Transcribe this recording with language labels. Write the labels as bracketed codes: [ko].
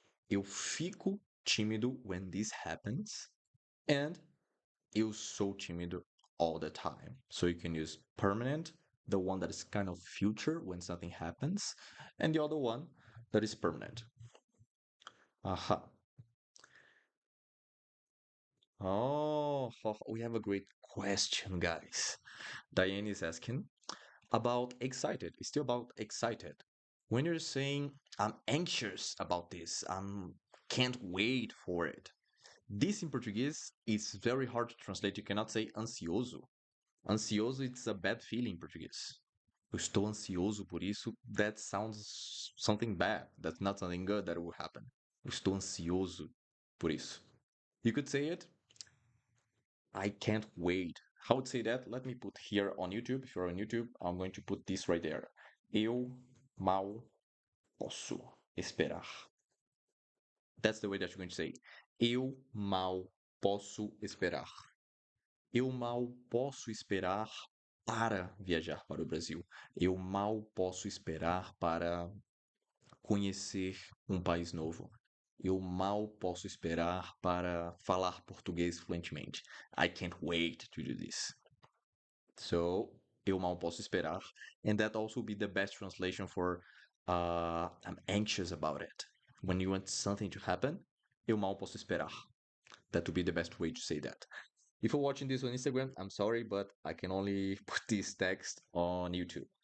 [pt] Eu fico tímido [en] when this happens. And [pt] eu sou tímido [en] all the time. So, you can use permanent, the one that is kind of future when something happens, and the other one that is permanent. Aha. Oh, we have a great question, guys. Diane is asking about excited. It's still about excited. When you're saying, I'm anxious about this, can't wait for it. This in Portuguese is very hard to translate. You cannot say ansioso. Ansioso, it's a bad feeling in Portuguese. [pt] Eu estou ansioso por isso. [en] That sounds something bad. That's not something good that will happen. [pt] Eu estou ansioso por isso. [en] You could say it, I can't wait. How would say that? Let me put here on YouTube. If you're on YouTube, I'm going to put this right there. [pt] Eu mal posso esperar. [en] That's the way that you're going to say. [pt] Eu mal posso esperar. Eu mal posso esperar para viajar para o Brasil. Eu mal posso esperar para conhecer um país novo. Eu mal posso esperar para falar português fluentemente. [en] I can't wait to do this. So, [pt] eu mal posso esperar. [en] And that also be the best translation for I'm anxious about it. When you want something to happen, [pt] eu mal posso esperar. [en] That would be the best way to say that. If you're watching this on Instagram, I'm sorry, but I can only put this text on YouTube.